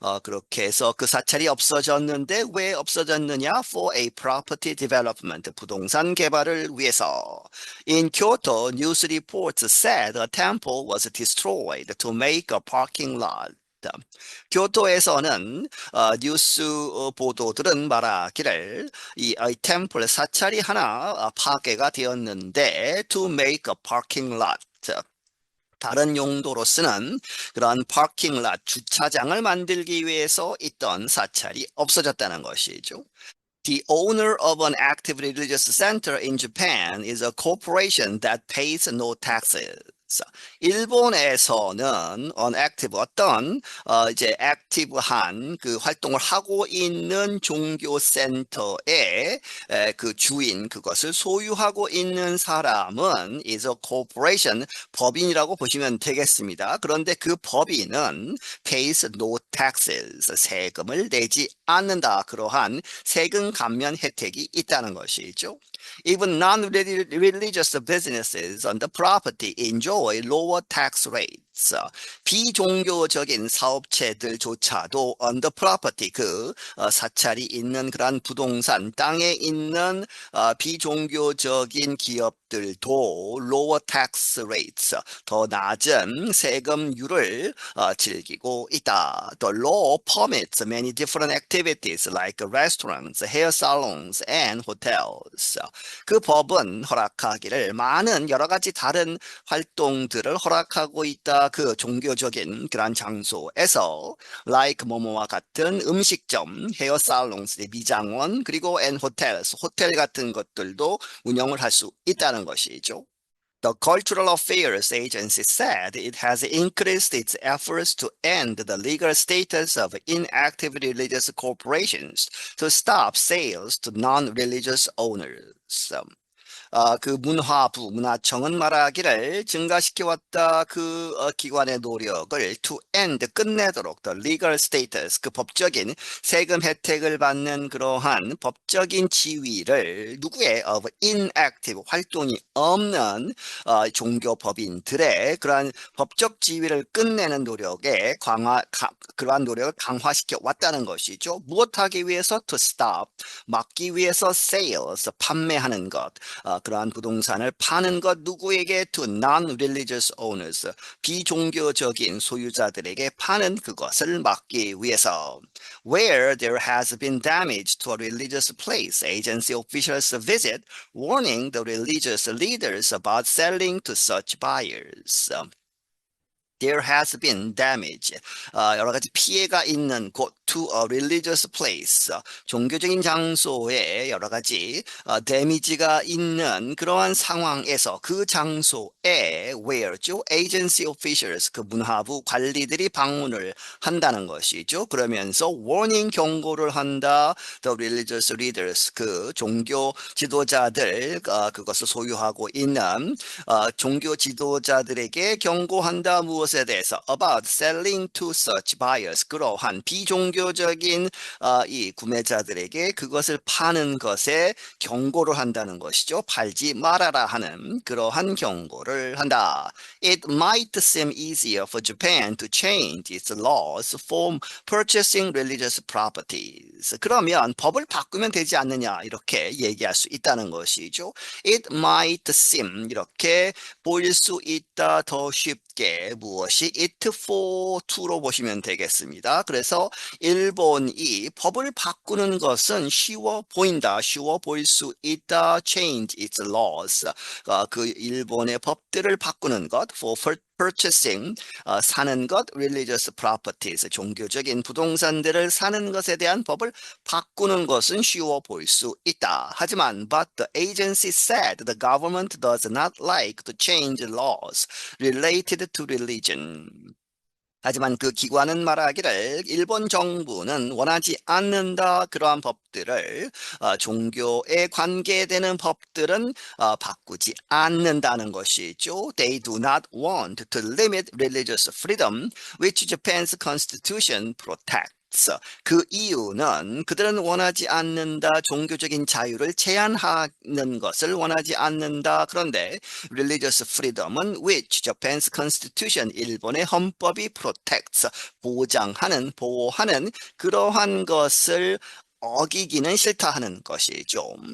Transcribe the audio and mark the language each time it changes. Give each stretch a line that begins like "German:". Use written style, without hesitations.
Korean: 그렇게 해서 그 사찰이 없어졌는데 왜 없어졌느냐?
English: For a property development
Korean: 부동산 개발을 위해서.
English: In Kyoto, news reports said a temple was destroyed to make a parking lot.
Korean: 교토에서는 뉴스 보도들은 말하기를 이 템플 사찰이 하나 파괴가 되었는데
English: to make a parking lot
Korean: 다른 용도로 쓰는 그런 parking lot 주차장을 만들기 위해서 있던 사찰이 없어졌다는 것이죠.
English: The owner of an active religious center in Japan is a corporation that pays no taxes.
Korean: 일본에서는 unactive 어떤 이제 액티브한 그 활동을 하고 있는 종교 센터의 그 주인 그것을 소유하고 있는 사람은
English: is a corporation
Korean: 법인이라고 보시면 되겠습니다. 그런데 그 법인은
English: pays no taxes
Korean: 세금을 내지 않는다. 그러한 세금 감면 혜택이 있다는 것이죠.
English: Even non-religious businesses on the property enjoy lower tax rates.
Korean: 비종교적인 사업체들조차도
English: on the property
Korean: 사찰이 있는 그러한 부동산 땅에 있는 비종교적인 기업들도
English: lower tax rates
Korean: 더 낮은 세금률을 즐기고 있다.
English: The law permits many different activities like restaurants, hair salons, and hotels.
Korean: 그 법은 허락하기를 많은 여러 가지 다른 활동들을 허락하고 있다. 그 종교적인 그런 장소에서 like 뭐뭐와 같은 음식점, 헤어 살롱, 미장원, 그리고
English: and hotels,
Korean: 호텔 같은 것들도 운영을 할 수 있다는 것이죠.
English: The Cultural Affairs Agency said it has increased its efforts to end the legal status of inactive religious corporations to stop sales to non-religious owners.
Korean: 그 문화부, 문화청은 말하기를 증가시켜왔다 그 기관의 노력을
English: to end,
Korean: 끝내도록
English: the legal status,
Korean: 그 법적인 세금 혜택을 받는 그러한 법적인 지위를 누구의
English: of inactive,
Korean: 활동이 없는 종교 법인들의 그러한 법적 지위를 끝내는 노력에 그러한 노력을 강화시켜 왔다는 것이죠. 무엇하기 위해서? To stop, 막기 위해서 sales, 판매하는 것. 그러한 부동산을 파는 것 누구에게?
English: To non-religious owners,
Korean: 비종교적인 소유자들에게 파는 그것을 막기 위해서.
English: Where there has been damage to a religious place, agency officials visit, warning the religious leaders about selling to such buyers. There has been damage.
Korean: 여러 가지 피해가 있는 곳
English: to a religious place.
Korean: 종교적인 장소에 여러 가지 damage가 있는 그러한 상황에서 그 장소에 where죠?
English: Agency officials,
Korean: 그 문화부 관리들이 방문을 한다는 것이죠. 그러면서 warning, 경고를 한다.
English: The religious leaders,
Korean: 그 종교 지도자들, 그것을 소유하고 있는 종교 지도자들에게 경고한다. 무엇에 대해서?
English: About selling to such buyers.
Korean: 그러한 비종교적인 이 구매자들에게 그것을 파는 것에 경고를 한다는 것이죠. 팔지 말아라 하는 그러한 경고를 한다.
English: It might seem easier for Japan to change its laws for purchasing religious properties.
Korean: 그러면 법을 바꾸면 되지 않느냐 이렇게 얘기할 수 있다는 것이죠.
English: It might seem
Korean: 이렇게 보일 수 있다. 더 쉽게 무엇이 it for to로 보시면 되겠습니다. 그래서 일본이 법을 바꾸는 것은 쉬워 보인다. 쉬워 보일 수 있다.
English: Change its laws.
Korean: 그 일본의 법들을 바꾸는 것
English: for purchasing,
Korean: 사는 것,
English: religious properties,
Korean: 종교적인 부동산들을 사는 것에 대한 법을 바꾸는 것은 쉬워 보일 수 있다. 하지만
English: but the agency said the government does not like to change laws related to religion.
Korean: 하지만 그 기관은 말하기를 일본 정부는 원하지 않는다. 그러한 법들을 종교에 관계되는 법들은 바꾸지 않는다는 것이죠.
English: They do not want to limit religious freedom, which Japan's constitution protects.
Korean: 그 이유는 그들은 원하지 않는다. 종교적인 자유를 제한하는 것을 원하지 않는다. 그런데
English: religious freedom
Korean: 은
English: which Japan's constitution,
Korean: 일본의 헌법이 protects, 보호하는 그러한 것을 어기기는 싫다 하는 것이죠.